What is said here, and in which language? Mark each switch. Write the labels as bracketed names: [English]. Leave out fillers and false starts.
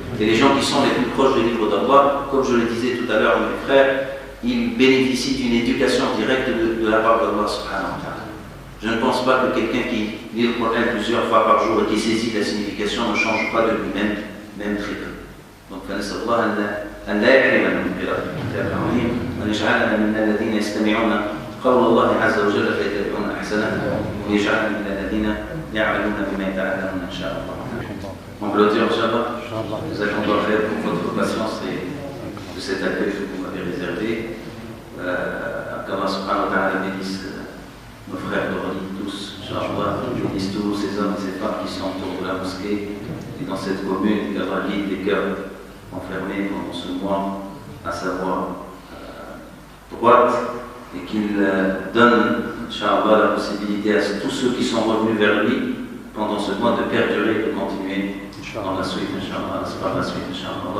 [French] Et les gens qui sont les plus proches du livre d'Allah, comme je le disais tout à l'heure à mes frères, ils bénéficient d'une éducation directe de la part d'Allah subhanahu wa ta'ala. Je ne pense pas que quelqu'un qui lit le Coran plusieurs fois par jour et qui saisit la signification ne change pas de lui-même, même très peu. Donc, [Arabic] فنسأل الله أن لا يحرمنا من قراءة الكتاب العظيم وأن يجعلنا من الذين يستمعون قول الله عز وجل فيتبعون أحسنه ويجعلنا من الذين يعملون بما يتعلمون إن شاء الله. [French] On clôture, Inch'Allah. Nous allons encore faire pour votre patience et de cet accueil que vous m'avez réservé. Qu'Allah subhanahu wa ta'ala bénisse nos frères d'Orly, tous, Inch'Allah, bénisse tous ces hommes et ces femmes qui sont autour de la mosquée et dans cette commune, qu'Allah guide les cœurs enfermés pendant ce mois à savoir droite et qu'il donne, Inch'Allah, la possibilité à tous ceux qui sont revenus vers lui pendant ce mois de perdurer et de continuer dans la suite, Inch'Allah, par la suite, Inch'Allah.